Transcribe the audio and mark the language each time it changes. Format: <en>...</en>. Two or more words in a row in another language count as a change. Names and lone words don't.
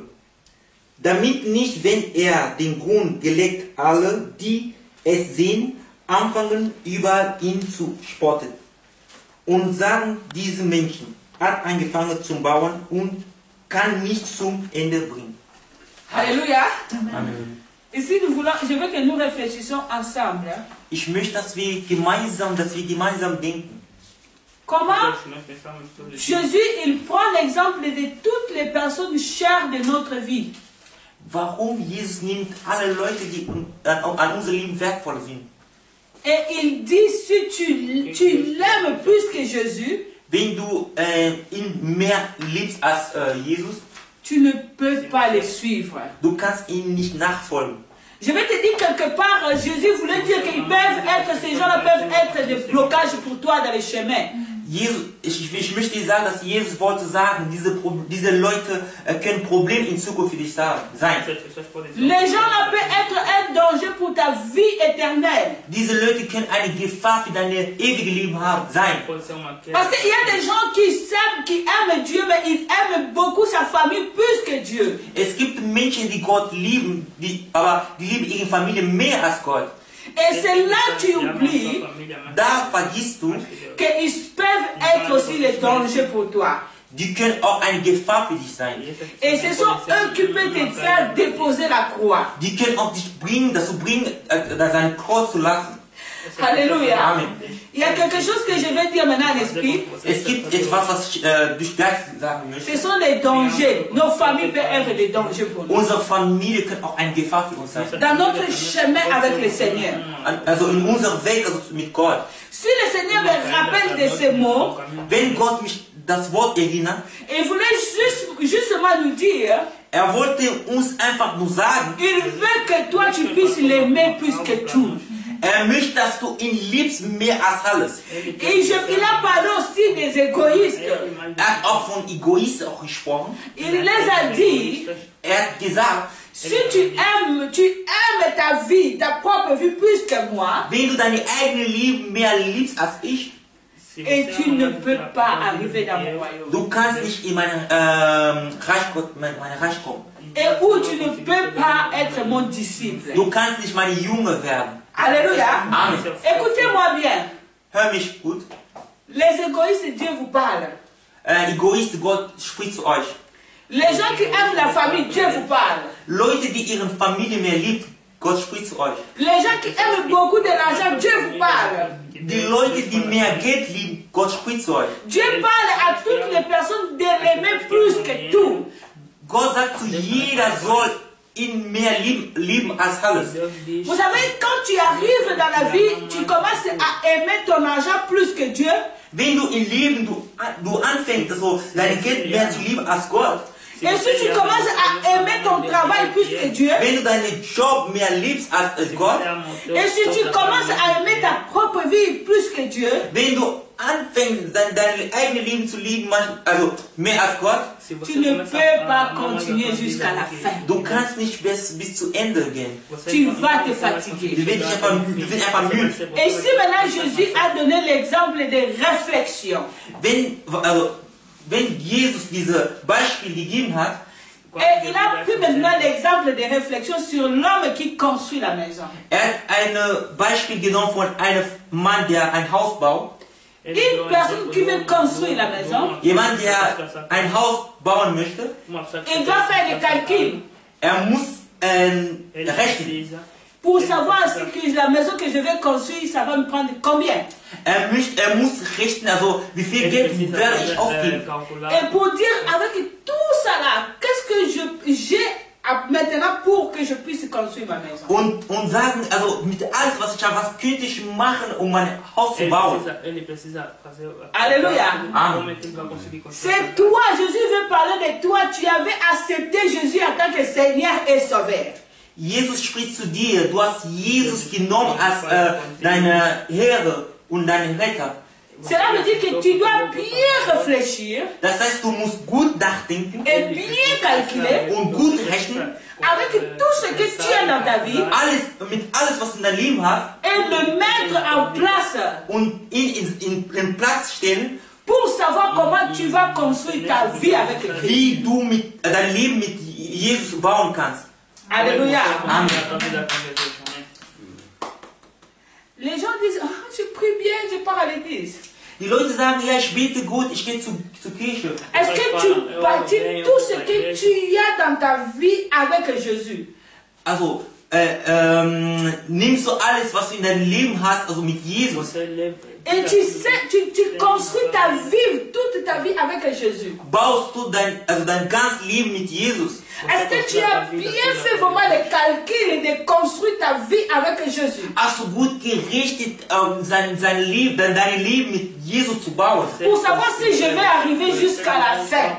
<de>Damit nicht, wenn er den Grund gelegt, alle, die es sehen, anfangen über ihn zu spotten und sagen, diese Menschen hat angefangen zu bauen und kann nicht zum Ende bringen.</de> <fr>Alléluia. Amen. Ici, je veux que nous réfléchissions ensemble.</fr> <de>Ich möchte, dass wir gemeinsam denken.</de> <fr>Comment Jésus, il prend l'exemple de toutes les personnes chères de notre vie.</fr> <de>Warum Jesus nimmt alle Leute, die an unser Leben wertvoll sind.</de> <fr>Et il dit, si tu l'aimes plus que Jésus,</fr> <de>wenn du ihn mehr liebst als Jesus,</de> <fr>tu ne peux pas le suivre.</fr> <de>Du kannst ihm nicht nachfolgen.</de> <fr>Je vais te dire quelque part, Jésus voulait dire qu'ils peuvent être, ces gens-là peuvent être des blocages pour toi dans les chemins.</fr> <de>Jesus, ich möchte dir sagen, dass Jesus wollte sagen, diese Leute können Probleme in Zukunft für dich sein.</de> <fr>Les gens-là peuvent être un danger pour ta vie éternelle.</fr> <de>Diese Leute können eine Gefahr für dein ewiges Leben sein.</de> <fr>Parce qu'il y a des gens qui aiment Dieu, mais ils aiment beaucoup sa famille plus que Dieu.</fr> <de>Es gibt Menschen, die Gott lieben, aber die lieben ihre Familie mehr als Gott.</de> <fr>Et c'est là que tu oublies</fr> <de>Da vergisst du,</de> <fr>qu'ils peuvent être aussi les dangers pour toi.</fr> <de>Die können auch eine Gefahr für dich sein.</de> <fr>Et ce sont eux qui peuvent te faire déposer la croix.</fr> <de>Die können auch dich dazu bringen, dein Kreuz zu lassen.</de> <fr>Alléluia. Amen. Il y a quelque chose que je vais dire maintenant en esprit.</fr> <de>Es gibt etwas, was ich durch Geist sagen möchte.</de> <fr>Ce sont les dangers. Nos familles peuvent être des dangers pour nous.</fr> <de>Unsere Familie kann auch eine Gefahr für uns sein.</de> <fr>Dans notre chemin avec le Seigneur.</fr> <de>Also in unserem Weg, also mit Gott.</de> <fr>Si le Seigneur me rappelle de ces mots,</fr> <de>Wenn Gott mich das Wort erinnert,</de> <fr>il voulait justement nous dire,</fr> <de>wollte uns einfach nur sagen,</de> <fr>il veut que toi tu puisses l'aimer plus que tout.</fr> <de>Möchte, dass du ihn liebst mehr als alles.</de> <fr>Et il a parlé aussi des égoïstes.</fr> <de>Hat auch von Egoisten auch gesprochen.</de> <fr>Il les a dit,</fr> <de>Hat gesagt,</de> <fr>si tu aimes ta vie, ta propre vie plus que moi,</fr> <de>wenn du deine eigene Liebe mehr liebst als ich,</de> <fr>et tu ne peux pas arriver dans mon royaume.</fr> <de>du kannst nicht in mein Reich kommen.</de> <fr>Et où tu ne peux pas être mon disciple.</fr> <de>Du kannst nicht meine Junge werden.</de> <fr>Alléluia. Amen. Écoutez-moi bien.</fr> <de>Hör mich gut.</de> <fr>Les égoïstes, Dieu vous parle.</fr> <de>Egoist, Gott spricht zu euch.</de> <fr>Les gens qui aiment la famille, Dieu vous parle.</fr> <de>Leute, die ihre Familie mehr liebt, Gott spricht zu euch.</de> <fr>Les gens qui aiment beaucoup de l'argent, Dieu vous parle.</fr> <de>Die Leute, die mehr Geld lieben, Gott spricht zu euch.</de> <fr>Dieu parle à toutes les personnes de l'aimer plus que tout.</fr> <de>Gott sagt zu jeder soll ihn mehr lieben als alles.</de> <fr>Vous savez, quand tu arrives dans la vie, tu commences à aimer ton argent plus que Dieu.</fr> <de>Wenn du im Leben, du anfängst, also dein Geld mehr zu lieben als Gott.</de> <fr>Et si tu commences à aimer ton travail plus que Dieu.</fr> <de>Wenn du deinen Job mehr liebst als Gott.</de> <fr>Et si tu commences à aimer ta propre vie plus que Dieu.</fr> <de>Wenn du anfängst, dein eigenes Leben zu lieben, also mehr als Gott.</de> <fr>Tu ne peux pas continuer jusqu'à la fin.</fr> <de>Du kannst nicht bis zu Ende gehen.</de> <fr>Tu vas te fatiguer.</fr> <de>Du wirst einfach müde.</de> <fr>Et si maintenant Jésus a donné l'exemple de réflexion.</fr> <de>Wenn Jesus dieses Beispiel gegeben hat,</de> <fr>et il a pris maintenant l'exemple de réflexion sur l'homme qui construit la maison.</fr> <de>Hat ein Beispiel genommen von einem Mann, der ein Haus baut.</de> <fr>Une personne qui veut construire la maison,</fr> <de>Jemand, der ein Haus bauen möchte,</de> <fr>il doit faire des calculs.</fr> <de>Muss rechnen.</de> <fr>Pour savoir si la maison que je vais construire, ça va me prendre combien.</fr> <de>Muss rechnen, also wie viel Geld werde ich ausgeben.</de> <fr>Et pour dire avec tout ça là, qu'est-ce que j'ai maintenant pour que je puisse construire ma maison.</fr> <de>Und sagen, also mit alles, was ich habe, was könnte ich machen, um mein Haus zu bauen.</de> <fr>Alléluia. Amen. C'est toi, Jésus veut parler de toi. Tu avais accepté Jésus en tant que Seigneur et Sauveur.</fr> <de>Jesus spricht zu dir, du hast Jesus genommen als deine Herr und deinen Retter.</de> <fr>Cela veut dire que tu dois bien réfléchir.</fr> <de>Das heißt, du musst gut nachdenken</de> <fr>et bien calculer</fr> <de>und gut rechnen</de> <fr>avec tout ce que tu as dans ta vie</fr> <de>mit alles, was du in deinem Leben hast</de> <fr>et le mettre en place</fr> <de>und in Platz stellen,</de> <fr>pour savoir comment tu vas construire ta vie avec Christ.</fr> <de>Wie du dein Leben mit Jesus bauen kannst.</de> <fr>Alléluia. Amen. Les gens disent, oh, je prie bien, je pars à l'église.</fr> <de>Die Leute sagen, ja, ich bete gut, ich gehe zur Kirche.</de> <fr>Est-ce que tu bâtis tout ce que tu as dans ta vie avec Jésus?</fr> <de>Also, nimmst du alles, was du in deinem Leben hast, also mit Jesus.</de> <fr>Et tu sais, tu construis ta vie, toute ta vie avec Jésus.</fr> <de>Baust du dein ganzes Leben mit Jesus.</de> <fr>Est-ce que tu as bien fait vraiment les calculs et de construire ta vie avec Jésus?</fr> <de>Hast du gut gerichtet, dein Leben mit Jesus zu bauen?</de> <fr>Pour savoir si je vais arriver jusqu'à la fin.</fr>